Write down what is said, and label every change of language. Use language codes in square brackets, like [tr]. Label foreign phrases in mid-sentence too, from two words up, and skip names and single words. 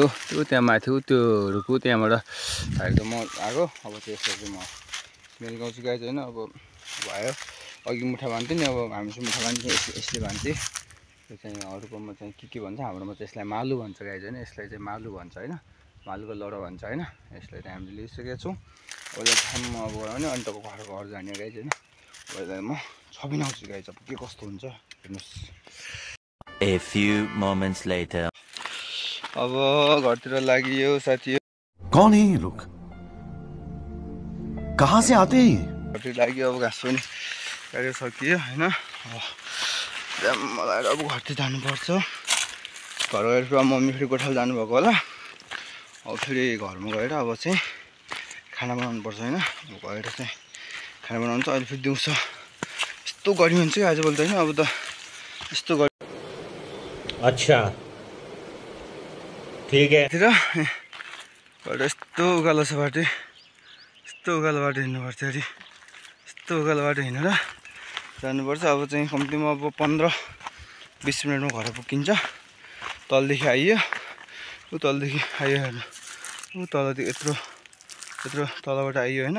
[ne] त्यो त्यहाँ माथि त्यो रुखको त्यहाँबाट झारेर म आएको अब त्यसपछि म स्मेल गाउँछु गाइस होइन अब भयो अघि मुठा बान्थेँ नि अब हामी चाहिँ मुठा बान्थ्यौँ यसले बान्थेँ यो चाहिँ अरूकोमा चाहिँ के भन्छ हाम्रोमा चाहिँ यसलाई मालु भन्छ गाइस होइन यसलाई चाहिँ मालु भन्छ होइन मालुको लडो भन्छ होइन यसलाई चाहिँ हामीले लिइसकेका छौँ अहिले ठाउँमा अब गयो भने अनि तपाईँको घर जाने गाइस होइन अहिले म छबिनाउँछु गाइस अब के कस्तो हुन्छ हेर्नुहोस् [en] A few moments later. [ne] अब घरतिर लागि साथी [hi] कौन है ये लोग कहाँ से आते हैं [ne] घरतिर लागि अब घाँस पनि काटेर सकियो होइन मलाई अब घरतिर जानुपर्छ घर गएर फेरि मम्मी फेरि गोठाला जानुभएको होला अब फेरि घरमा गएर अब चाहिँ खाना बनाउनु पर्छ होइन गएर चाहिँ खाना बनाउनु चाहिँ अहिले फेरि दिउँसो यस्तो गर्मी हुन्छ कि आजभोलि त होइन अब त यस्तो गर्मी [hi] अच्छा ठीक है [ne] गएर यस्तो उकालो छ बाटो यस्तो उकालो बाटो हिँड्नुपर्छ अरे यस्तो उकालो बाटो हिँडेर जानुपर्छ अब चाहिँ कम्तीमा अब 15-20 मिनटमा घर पुगिन्छ तलदेखि आइयो ऊ तलदेखि आइयो हेर्नु ऊ तलदेखि यत्रो त्यत्रो तलबाट आइयो होइन।